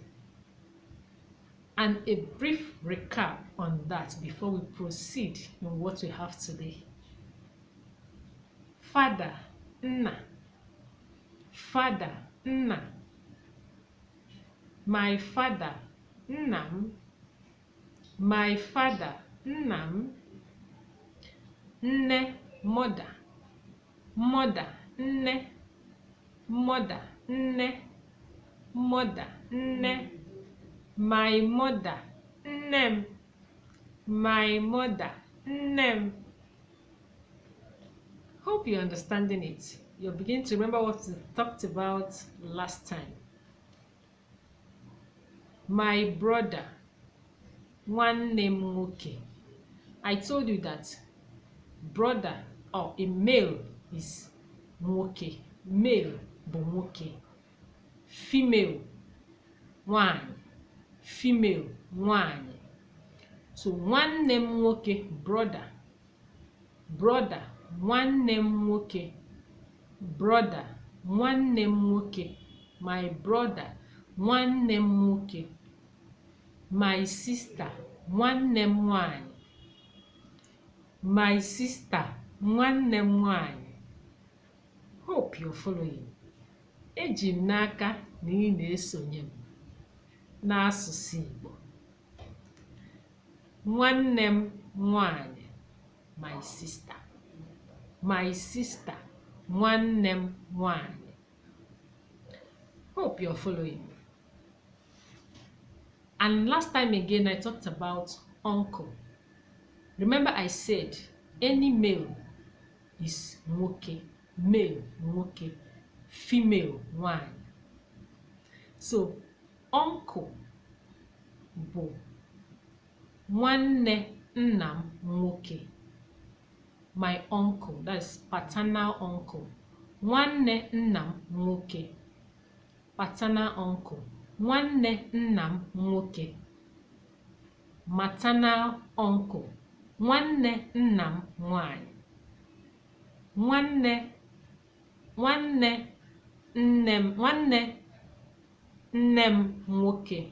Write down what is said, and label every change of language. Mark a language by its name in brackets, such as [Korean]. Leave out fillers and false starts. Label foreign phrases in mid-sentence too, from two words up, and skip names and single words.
[English] And a brief recap on that before we proceed in what we have today. Father, nna. Father, nna. My father, nnam. My father, [Igbo] nnam. [English] Nne, mother. Mother, nne. Mother, nne. Mother, nne. My mother, nnem. My mother, nnem. Hope you're understanding it. You're beginning to remember what we talked about last time. My brother, [Igbo] nwanne m nwoke. [English] I told you that brother or a male is nwoke. [Igbo] Male bụ nwoke. Female, nwanyị. [English] Female, nwanyị. [Igbo] So nwanne m nwoke, brother. Brother, nwanne m nwoke. Brother, nwanne m nwoke. My brother, nwanne m nwoke. [English] My sister, [Igbo] nwanne m nwanyị. [English] My sister, [Igbo] nwanne m nwanyị. [English] Hope you're following. [Igbo] Eji m n'aka na ị na-esonye m n'asụsụ Igbo. Nwanne m nwanyị, [English] my sister. My sister, [Igbo] nwanne m nwanyị. [English] Hope you're following me. And last time again, I talked about uncle. Remember I said any male is nwoke. Male, nwoke. Female, nwanyị. So, uncle [Igbo] bụ nwanne nna m nwoke. [English] My uncle, that's paternal uncle. [Igbo] Nwanne nna m nwoke. [English] Paternal uncle. [Igbo] Nwanne nna m nwoke. [English] Maternal uncle. [Igbo] Nwanne nna m nwanyị. Nwanne nne m nwoke.